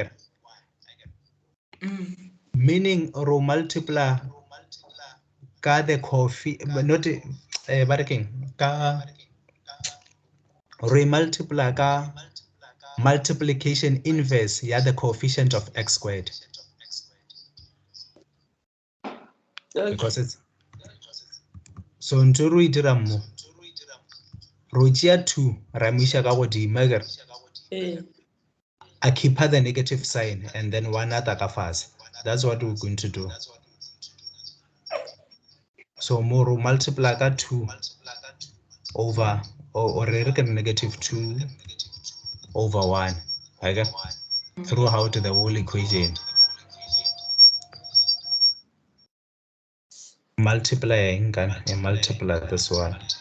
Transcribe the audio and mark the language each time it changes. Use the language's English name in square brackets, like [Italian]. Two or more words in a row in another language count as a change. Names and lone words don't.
[English] Meaning ro multiply ka the coefficient, not multiply ka multiplication inverse yeah the coefficient of x squared. Because it's [Northern Sotho] so ntoro e dira mo ro tšea 2 ra moisa ka godimo [English] I keep the negative sign and then 1 at [Northern Sotho] ka fase. [English] That's what we're going to do. So more multiply ka 2 over or negative 2 over 1 throughout the whole equation. Multiplying and multiply this one.